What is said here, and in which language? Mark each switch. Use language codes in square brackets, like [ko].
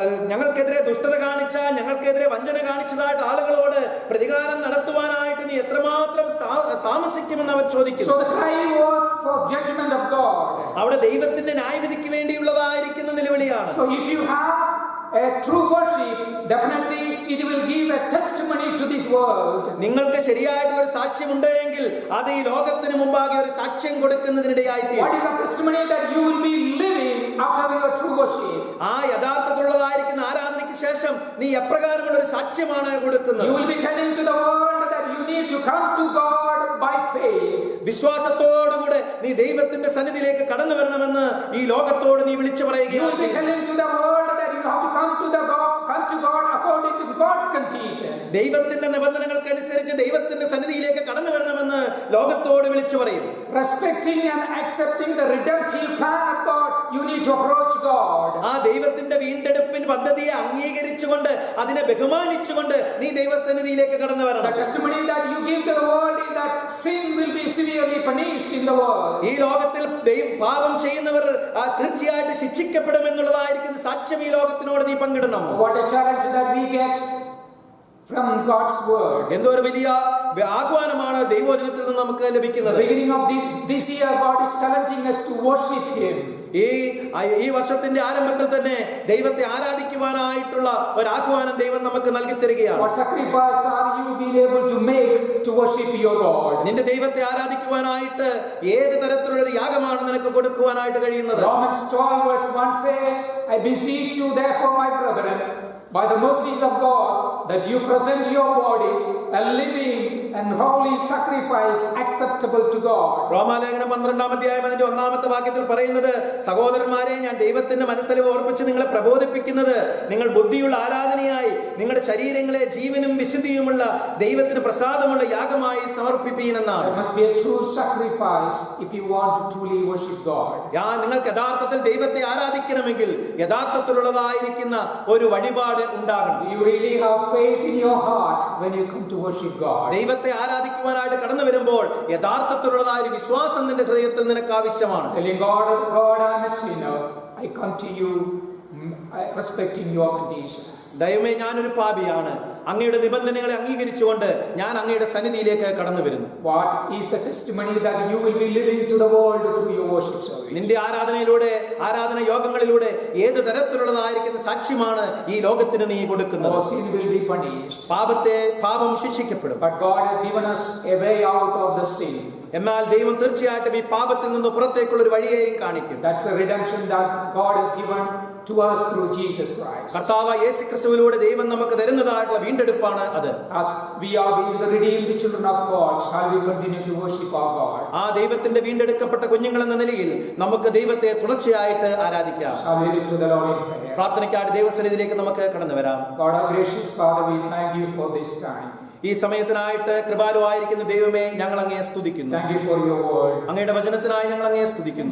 [ml] ഞങ്ങൾക്കെതിരെ ദുഷ്ടത കാണിച്ച, ഞങ്ങൾക്കെതിരെ വഞ്ചന കാണിച്ചതായിട്ട് ആളുകളോട് പ്രതികാരം നടത്തുവാനായിട്ട് നീ എത്രമാത്രം താമസിക്കുമെന്ന് അവർ ചോദിക്കുന്നു. [en] So the cry was for judgment of God. [ml] അവിടെ ദൈവത്തിന്റെ ന്യായവിധിക്ക് വേണ്ടിയുള്ളതായിരിക്കുന്ന നിലവിളിയാണ്. [en] So if you have a true worship, definitely it will give a testimony to this world. [ml] നിങ്ങൾക്ക് ശരിയായിട്ടുള്ള ഒരു സാക്ഷ്യം ഉണ്ടെങ്കിൽ അത് ഈ ലോകത്തിന് മുമ്പാകെ ഒരു സാക്ഷ്യം കൊടുക്കുന്നതിനിടയായി തീരും. [en] What is the testimony that you will be living after your true worship? [ml] ആ യഥാർത്ഥത്തിലുള്ളതായിരിക്കുന്ന ആരാധനയ്ക്ക് ശേഷം നീ എപ്രകാരമുള്ള ഒരു സാക്ഷ്യമാണ് കൊടുക്കുന്നത്? [en] You will be telling to the world that you need to come to God by faith. [ml] വിശ്വാസത്തോടുകൂടെ നീ ദൈവത്തിന്റെ സന്നിധിയിലേക്ക് കടന്നു വരണമെന്ന് ഈ ലോകത്തോട് നീ വിളിച്ചു [en] You [ml] പറയുകയാണ്. [en] will be telling to the world that you have to come to God according to God's condition. [ml] ദൈവത്തിന്റെ നിബന്ധനകൾക്കനുസരിച്ച് ദൈവത്തിന്റെ സന്നിധിയിലേക്ക് കടന്നു വരണമെന്ന് ലോകത്തോട് വിളിച്ചു പറയും. [en] Respecting and accepting the redemptive plan of God, you need to approach God. [ml] ആ ദൈവത്തിന്റെ വീണ്ടെടുപ്പിൻ പദ്ധതിയെ അംഗീകരിച്ചുകൊണ്ട് അതിനെ ബഹുമാനിച്ചുകൊണ്ട് നീ ദൈവസന്നിധിയിലേക്ക് കടന്നു വരണം. [en] The testimony that you give to the world is that sin will be severely punished in the world. [ml] ഈ ലോകത്തിൽ പാപം ചെയ്യുന്നവർ തീർച്ചയായിട്ടും ശിക്ഷിക്കപ്പെടുമെന്നുള്ളതായിരിക്കുന്ന സാക്ഷ്യം ഈ ലോകത്തിനോട് നീ പങ്കിടണം. [en] What a challenge that we get from God's word. [ml] എന്തോ ഒരു വലിയ ആഹ്വാനമാണ് ദൈവവചനത്തിൽ നിന്ന് നമുക്ക് ലഭിക്കുന്നത്. [en] The beginning of this year, God is challenging us to worship Him. [ml] ഈ വർഷത്തിന്റെ ആരംഭത്തിൽ തന്നെ ദൈവത്തെ ആരാധിക്കുവാനായിട്ടുള്ള ഒരു ആഹ്വാനം ദൈവം നമുക്ക് നൽകി തരികയാണ്. [en] What sacrifice are you being able to make to worship your God? [ml] നിന്റെ ദൈവത്തെ ആരാധിക്കുവാനായിട്ട് ഏത് തരത്തിലുള്ള ഒരു യാഗമാണ് നിനക്ക് കൊടുക്കുവാനായിട്ട് കഴിയുന്നത്? [en] Romans 12 verse 1 say, I beseech you therefore, my brethren, by the mercies of God, that you present your body a living and holy sacrifice acceptable to God. [ml] റോമാലേഖനം 12-ാം അധ്യായം അതിന്റെ 1-ാമത്തെ വാക്യത്തിൽ പറയുന്നത്, സഹോദരന്മാരെ, ഞാൻ ദൈവത്തിന്റെ മനസ്സിൽ ഓർപ്പിച്ച് നിങ്ങളെ പ്രബോധിപ്പിക്കുന്നത് നിങ്ങൾ ബുദ്ധിയുള്ള ആരാധനയായി നിങ്ങളുടെ ശരീരങ്ങളെ ജീവനും വിശുദ്ധിയുമുള്ള ദൈവത്തിന് പ്രസാദമുള്ള യാഗമായി സമർപ്പിപ്പീനെന്നാണ്. [en] There must be a true sacrifice if you want to truly worship God. [ml] നിങ്ങൾക്ക് യഥാർത്ഥത്തിൽ ദൈവത്തെ ആരാധിക്കണമെങ്കിൽ യഥാർത്ഥത്തിലുള്ളതായിരിക്കുന്ന ഒരു വഴിപാട് ഉണ്ടാകണം. [en] You really have faith in your heart when you come to worship God. [ml] ദൈവത്തെ ആരാധിക്കുവാനായിട്ട് കടന്നു വരുമ്പോൾ യഥാർത്ഥത്തിലുള്ളതായ ഒരു വിശ്വാസം നിന്റെ ഹൃദയത്തിൽ നിനക്ക് ആവശ്യമാണ്. [en] Telling God, God, I am a sinner. I come to you respecting your conditions. [ml] ദൈവമേ, ഞാനൊരു പാപിയാണ്, അങ്ങയുടെ നിബന്ധനകളെ അംഗീകരിച്ചുകൊണ്ട് ഞാൻ അങ്ങയുടെ സന്നിധിയിലേക്ക് കടന്നു വരുന്നു. [en] What is the testimony that you will be living to the world through your worship service? [ml] നിന്റെ ആരാധനയിലൂടെ, ആരാധന യോഗങ്ങളിലൂടെ ഏത് തരത്തിലുള്ളതായിരിക്കുന്ന സാക്ഷ്യമാണ് ഈ ലോകത്തിന് നീ കൊടുക്കുന്നത്? [en] Our sin will be punished. [ml] പാപം ശിക്ഷിക്കപ്പെടും. [en] But God has given us a way out of the sin. [ml] എന്നാൽ ദൈവം തീർച്ചയായിട്ടും ഈ പാപത്തിൽ നിന്ന് പുറത്തേക്കുള്ള ഒരു വഴിയെയും കാണിക്കും. [en] That's the redemption that God has given to us through Jesus Christ. [ml] കർത്താവ് യേശുക്രിസ്തുവിലൂടെ ദൈവം നമുക്ക് തരുന്നതായിട്ടുള്ള വീണ്ടെടുപ്പാണ് അത്. [en] As we are being the redeemed children of God, shall we continue to worship our God? [ml] ആ ദൈവത്തിന്റെ വീണ്ടെടുക്കപ്പെട്ട കുഞ്ഞുങ്ങൾ എന്ന നിലയിൽ നമുക്ക് ദൈവത്തെ തുടർച്ചയായിട്ട് ആരാധിക്കാം. [en] Shall we look to the Lord in prayer? [ml] പ്രാർത്ഥനയ്ക്കായിട്ട് ദൈവസന്നിധിയിലേക്ക് നമുക്ക് കടന്നു വരാം. [en] God, our gracious Father, we thank you for this time. [ml] ഈ സമയത്തിനായിട്ട് കൃപാലുവായിരിക്കുന്ന ദൈവമേ, ഞങ്ങൾ അങ്ങയെ സ്തുതിക്കുന്നു. [en] Thank you for your word. [ml] അങ്ങയുടെ വചനത്തിനായി ഞങ്ങൾ അങ്ങയെ സ്തുതിക്കുന്നു.